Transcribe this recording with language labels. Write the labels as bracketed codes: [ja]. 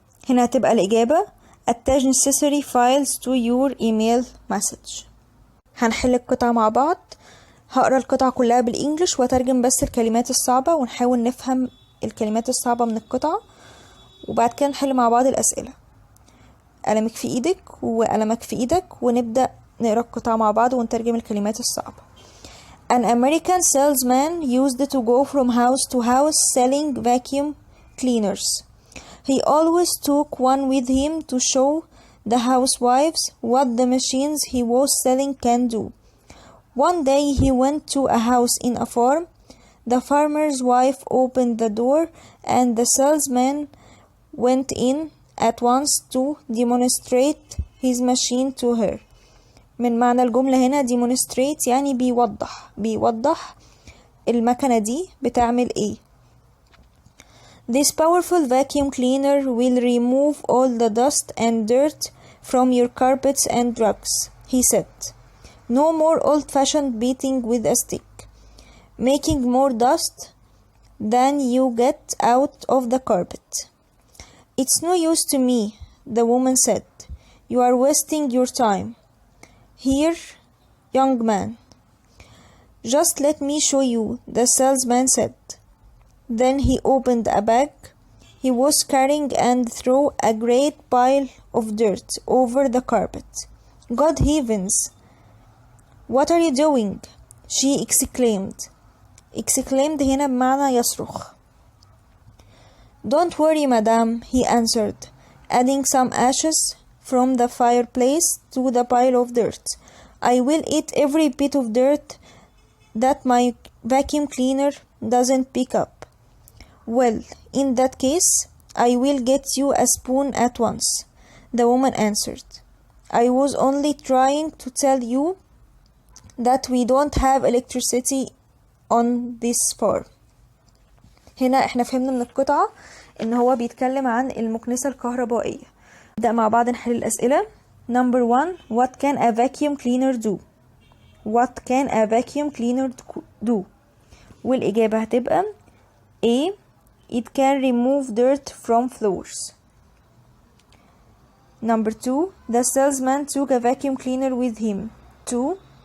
[ar] هنا هتبقى الإجابة [en] attach necessary files to your email message. [ar] هنحل القطعة مع بعض. هقرأ القطعة كلها بالإنجليش وأترجم بس الكلمات الصعبة ونحاول نفهم الكلمات الصعبة من القطعة، وبعد كده نحل مع بعض الأسئلة. قلمك في إيدك وقلمك في إيدك ونبدأ نقرأ القطعة مع بعض ونترجم الكلمات الصعبة. [en] An American salesman used to go from house to house selling vacuum cleaners. He always took one with him to show the housewives what the machines he was selling can do. One day he went to a house in a farm. The farmer's wife opened the door and the salesman went in at once to demonstrate his machine to her. [ar] من معنى الجملة هنا demonstrate يعني بيوضح المكنة دي بتعمل ايه. [en] This powerful vacuum cleaner will remove all the dust and dirt from your carpets and rugs, he said. No more old-fashioned beating with a stick, making more dust than you get out of the carpet. It's no use to me, the woman said. You are wasting your time. Here, young man. Just let me show you, the salesman said. Then he opened a bag he was carrying and threw a great pile of dirt over the carpet. God heavens! What are you doing? She exclaimed. [ar] Exclaimed هنا بمعنى يصرخ. [en] Don't worry, madame, he answered, adding some ashes from the fireplace to the pile of dirt. I will eat every bit of dirt that my vacuum cleaner doesn't pick up. Well, in that case, I will get you a spoon at once, the woman answered. I was only trying to tell you that we don't have electricity on this farm. [ar] هنا احنا فهمنا من القطعة ان هو بيتكلم عن المكنسة الكهربائية. نبدأ مع بعض نحل الأسئلة. [en] Number 1. What can a vacuum cleaner do? What can a vacuum cleaner do? [ar] والإجابة هتبقى A. [en] It can remove dirt from floors. Number 2. The salesman took a vacuum cleaner with him. 2.